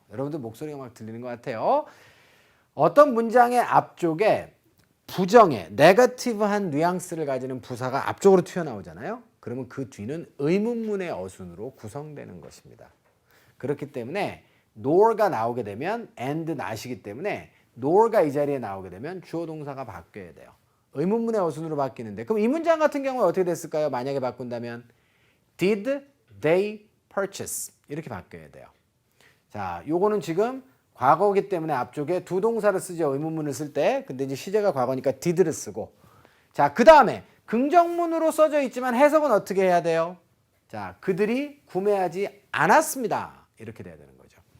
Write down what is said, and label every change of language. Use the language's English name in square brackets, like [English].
[Korean] 여러분들 목소리가 막 들리는 것 같아요. 어떤 문장의 앞쪽에 부정의 네거티브한 뉘앙스를 가지는 부사가 앞쪽으로 튀어나오잖아요. 그러면 그 뒤는 의문문의 어순으로 구성되는 것입니다. 그렇기 때문에 nor가 나오게 되면 and not이기 때문에 nor가 이 자리에 나오게 되면 주어 동사가 바뀌어야 돼요. 의문문의 어순으로 바뀌는데 그럼 이 문장 같은 경우는 어떻게 됐을까요? 만약에 바꾼다면 [English] Did they purchase? [Korean] 이렇게 바뀌어야 돼요. 자, 요거는 지금 과거이기 때문에 앞쪽에 두 동사를 쓰죠. 의문문을 쓸 때. 근데 이제 시제가 과거니까 did를 쓰고. 자, 그 다음에 긍정문으로 써져 있지만 해석은 어떻게 해야 돼요? 자, 그들이 구매하지 않았습니다. 이렇게 돼야 되는 거죠.